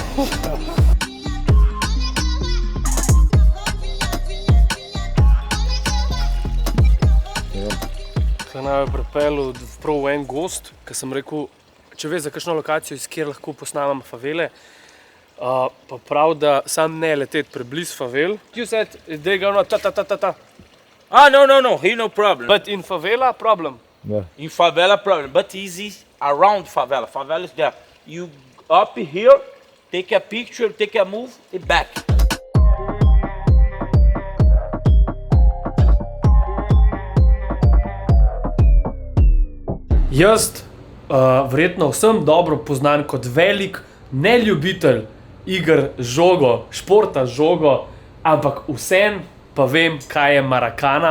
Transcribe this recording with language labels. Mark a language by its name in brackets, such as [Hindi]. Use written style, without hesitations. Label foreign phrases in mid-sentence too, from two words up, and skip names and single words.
[Slovenian] Kaj naj je pripeljal prav v en gost, ki sem rekel, če veš za kakšno lokacijo, iz kjer lahko posnamem favele, pa prav, da sam ne leteti preblizu favel. [English] You said they gonna ta. Ah, no, here no problem. But in favela, problem. In favela problem, but easy around favela. Favela is there. You up here, take a picture, take a move, and back. [Slovenian] Jaz verjetno vsem dobro poznan kot velik neljubitelj iger z žogo, športa z žogo, ampak vsem pa vem, kaj je Maracana.